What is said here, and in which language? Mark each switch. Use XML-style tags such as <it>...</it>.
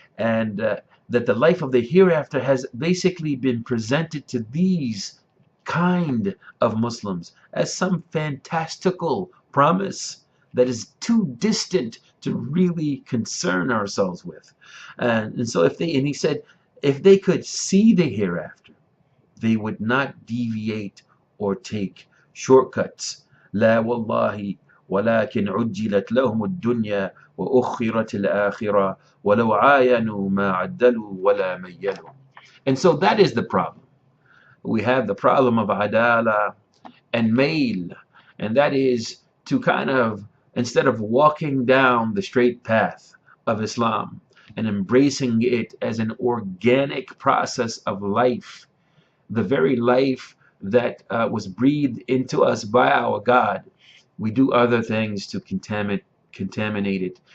<en>And that the life of the hereafter has basically been presented to these kind of Muslims as some fantastical promise that is too distant to really concern ourselves with. And so and he said, if they could see the hereafter, they would not deviate or take shortcuts.</en> <ar>لا والله ولكن عجلت لهم الدنيا وأخرت الآخرة ولو عاينوا ما عدلوا ولا ميلوا.</ar> <en>And so that is the problem. We have the problem of adala and mail, and that is to kind of, instead of walking down the straight path of Islam and embracing it as an organic process of life, the very life that was breathed into us by our God, we do other things to contaminate it.</en>